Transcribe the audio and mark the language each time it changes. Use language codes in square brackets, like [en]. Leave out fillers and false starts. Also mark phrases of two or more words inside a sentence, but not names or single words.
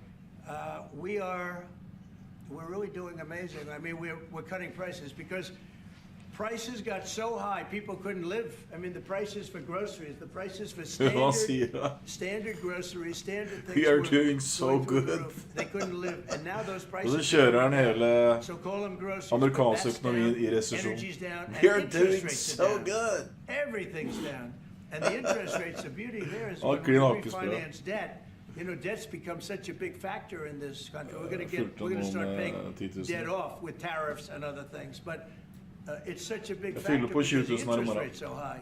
[en] So We're really doing amazing. I mean, we're cutting prices because prices got so high, people couldn't live. I mean, the prices for groceries, the prices for standard groceries, standard things. We are doing so good. They couldn't live, and now those prices. [no] Og så kjører han hele [en] so call them groceries. [no] amerikansk økonomien I resesjon. [en] Energy's down. We are doing so good. Everything's down, and the interest rates. The beauty there is when we refinance debt. You know, debt's become such a big factor in this country. We're going to start paying debt off with tariffs and other things, but it's such a big factor because the interest rate's so high.